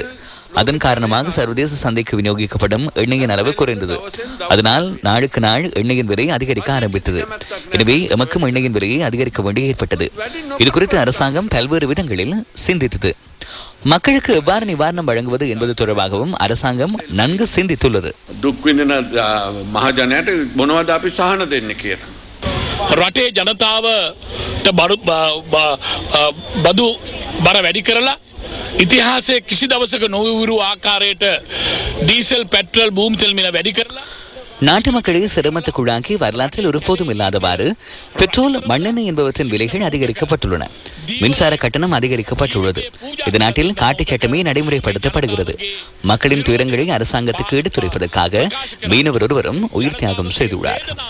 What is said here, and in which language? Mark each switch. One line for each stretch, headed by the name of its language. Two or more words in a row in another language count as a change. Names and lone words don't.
Tamil: அதன் காரணமாக சர்வதேச சந்தைக்கு விநியோகிக்கப்படும் எண்ணெயின் அளவு குறைந்தது. அதனால் நாளுக்கு நாள் எண்ணெயின் விலை அதிகரிக்க ஆரம்பித்தது. எனவே எமக்கும் எண்ணெயின் விலையை அதிகரிக்க வேண்டி ஏற்பட்டது. இது குறித்து அரசாங்கம் பல்வேறு விதங்களில் சிந்தித்தது. மக்களுக்கு எவ்வாறு நிவாரணம் வழங்குவது என்பது தொடர்பாகவும் அரசாங்கம் நன்கு சிந்தித்துள்ளது.
Sinhala: රටේ ජනතාවට බදු බර වැඩි කරලා ඉතිහාසයේ කිසි දවසක නොවිවුරු ආකාරයට ඩීසල් පෙට්‍රල් භූමි තෙල් මිල වැඩි කරලා
Tamil: நாட்டு மக்களை சிரமத்துக்குள்ளாக்கி வரலாற்றில் ஒருபோதும் இல்லாதவாறு பெட்ரோல், மண்ணெண்ணெய் என்பவற்றின் விலைகள் அதிகரிக்கப்பட்டுள்ளன. மின்சார கட்டணம் அதிகரிக்கப்பட்டுள்ளது. இது நாட்டில் காட்டு சட்டமே நடைமுறைப்படுத்தப்படுகிறது. மக்களின் துயரங்களை அரசாங்கத்துக்கு எடுத்துரைப்பதற்காக மீனவர் ஒருவரும் உயிர் தியாகம் செய்துள்ளார்.